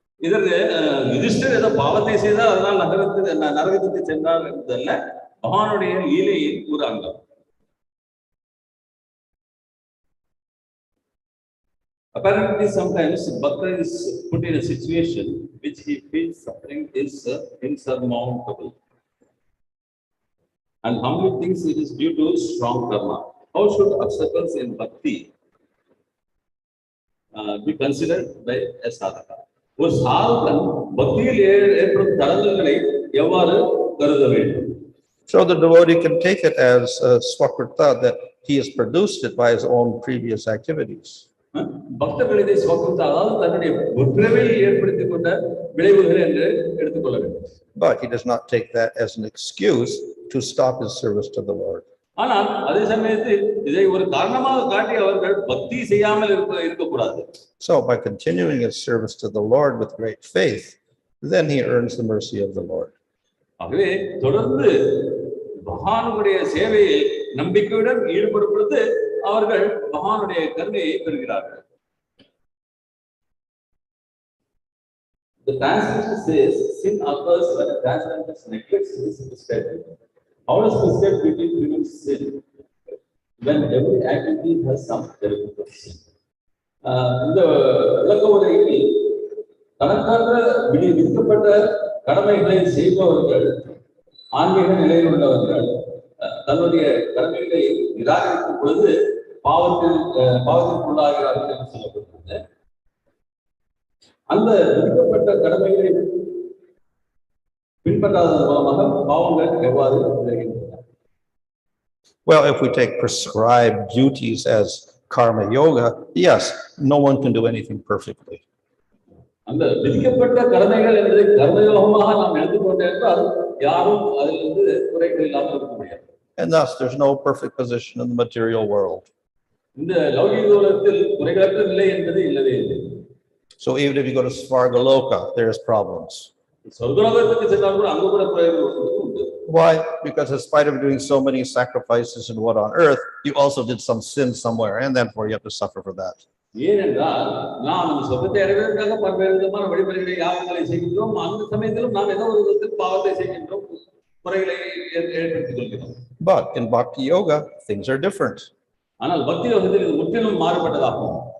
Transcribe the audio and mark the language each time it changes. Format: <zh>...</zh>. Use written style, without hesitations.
<ta>இதற்கு யுதிஷ்டிரர் ஏதோ பாவத்தை செய்தால் அதனால் நரகத்துக்கு சென்றார் என்பதல்ல, பகவானுடைய லீலையின் ஒரு அங்கம்.</ta> <en>Apparently, sometimes Bhakta is put in a situation which he feels suffering is insurmountable, and humbly thinks it is due to strong karma. How should obstacles in bhakti be considered by a sadhaka?</en> <ta>ஒரு சாதகன் பக்தியில் ஏற்படும் தடங்கல்களை எவ்வாறு கருத வேண்டும்?</ta> <en>So the devotee can take it as swakṛta, that he has produced it by his own previous activities.</en> <ta>பக்தர்கள் இதை ஸ்வக்ருதா, அதாவது தன்னுடைய முற்பிறவியில் ஏற்படுத்திக் கொண்ட விளைவுகள் என்று எடுத்துக்கொள்ள வேண்டும்.</ta> <en>But he does not take that as an excuse to stop his service to the Lord.</en> <ta>ஆனால் அதே சமயத்தில் இதை ஒரு காரணமாக காட்டி அவர்கள் பக்தி செய்யாமல் இருக்கக்கூடாது.</ta> <en>So by continuing his service to the Lord with great faith, then he earns the mercy of the Lord.</en> <ta>ஆகவே தொடர்ந்து பகவானுடைய சேவையில் நம்பிக்கையுடன் ஈடுபடும் பொழுது அவர்கள் பகவானுடைய கருணையை பெறுகிறார்கள்.</ta> <en>The translation says sin occurs when a transcendentalist neglects his prescribed. How does prescribed duty prevent sin when every activity has some element of sin?</en> <ta>இந்த விளக்க உரையில் தனக்காக விதிக்கப்பட்ட கடமைகளை செய்பவர்கள் ஆன்மீக நிலையில் உள்ளவர்கள் தன்னுடைய கடமைகளை நிராகரிக்கும் பொழுது பாவத்திற்குள்ளாகிறார்கள் என்று சொல்லப்பட்டது. அந்த விதிக்கப்பட்ட கடமைகளை பின்பற்றாததன் மூலமாக பாவங்கள் எவ்வாறு விளைகின்றன?</ta> <en>Well, if we take prescribed duties as karma yoga, yes, no one can do anything perfectly.</en> <ta>அந்த விதிக்கப்பட்ட கடமைகள் என்பதை கர்மயோகமாக நாம் எடுத்துக்கொண்டே என்றால் யாரும் அதிலிருந்து குறைகள் இல்லாமல் இருக்க முடியாது.</ta> <en>And thus, there's no perfect position in the material world.</en> <ta>இந்த லௌகிக உலகத்தில் குறைகளற்ற நிலை என்பது இல்லவே இல்லை.</ta> <en>So even if you go to Svargaloka, there's problems.</en> <ta>சொர்க்கலோகத்துக்கு சென்றால் கூட அங்க கூட குறைகள் உண்டு.</ta> <en>Why? Because in spite of doing so many sacrifices and what on earth, you also did some sin somewhere, and therefore you have to suffer for that.</en> <ta>ஏனென்றால் நாம் அந்த சொர்க்கத்தை அடைவதற்காக பல்வேறு விதமான வழிமுறைகளை யாகங்களை செய்கின்றோம். அந்த சமயத்திலும் நாம் ஏதோ ஒரு விதத்தில் பாவத்தை செய்கின்றோம், குறைகளை ஏற்படுத்திக் கொள்கிறோம்.</ta> <en>But in Bhakti Yoga, things are different.</en> <ta>ஆனால் பக்தி யோகத்தில் இது முற்றிலும் மாறுபட்டதாகும்.</ta>